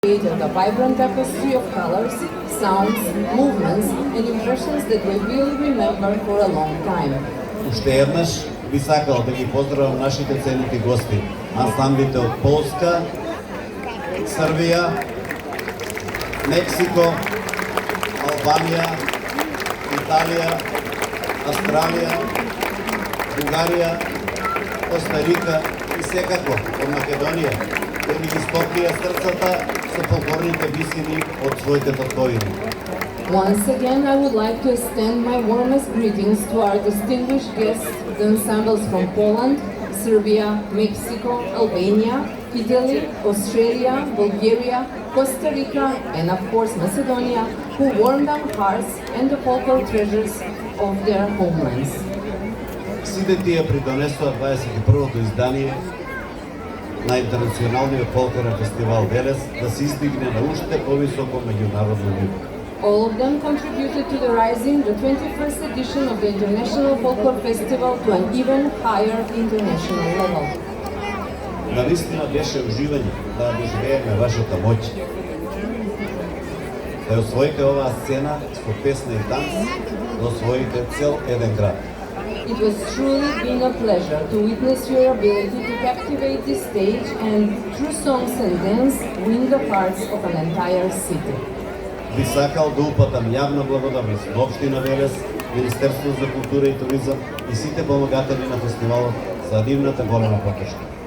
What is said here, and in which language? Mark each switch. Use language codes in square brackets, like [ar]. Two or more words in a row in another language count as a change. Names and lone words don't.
[en] created a vibrant tapestry of colors, sounds, movements, and impressions that we will remember for a long time. [mk] Уште еднаш би сакал да ги поздравам нашите ценити гости, ансамблите од Полска, Србија, Мексико, Албанија, Италија, Австралија, Бугарија, Коста Рика и секако од Македонија, да ни ги стопија срцата со фолклорните висини од своите татковини. [en] Once again, I would like to extend my warmest greetings to our distinguished guests, the ensembles from Poland, Serbia, Mexico, Albania, Italy, Australia, Bulgaria, Costa Rica, and of course Macedonia, who warmed our hearts and the folklore treasures of their homelands. [mk] Сите тие придонесоа 21-то издание на Интернационалниот фолклорен фестивал Велес да се издигне на уште повисоко меѓународно ниво. [en] All of them contributed to the rising the 21st edition of the International Folklore Festival to an even higher international level. [mk] Навистина беше уживање да доживееме вашата моќ. Да освоите оваа сцена со песна и танц, да освоите цел еден град. [en] It was truly been a pleasure to witness your ability to captivate this stage and through songs and dance win the hearts of an entire city. [mk] Би сакал да упатам јавна благодарност на Општина Велес, Министерството за култура и туризам и сите помагатели на фестивалот за нивната голема поддршка.